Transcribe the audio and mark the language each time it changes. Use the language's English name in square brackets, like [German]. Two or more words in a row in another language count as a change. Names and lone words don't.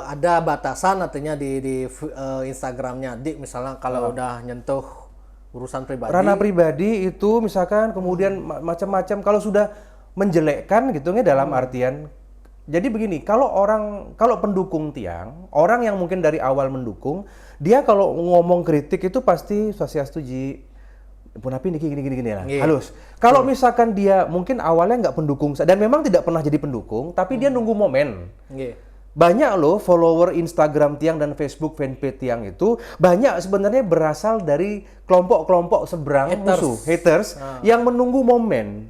[Indonesian] Ada batasan artinya di Instagramnya, misalnya kalau udah nyentuh urusan pribadi. Ranah pribadi itu misalkan kemudian macam-macam, kalau sudah menjelekkan gitu ya dalam artian. Jadi begini, kalau pendukung Tiang, orang yang mungkin dari awal mendukung, dia kalau ngomong kritik itu pasti swastiastu Ji. [Balinese] Punapi niki [Indonesian] gini lah, halus. Kalau misalkan dia mungkin awalnya nggak pendukung dan memang tidak pernah jadi pendukung, tapi dia nunggu momen. Banyak loh follower Instagram Tiang dan Facebook fanpage Tiang itu banyak sebenarnya berasal dari kelompok-kelompok seberang haters yang menunggu momen.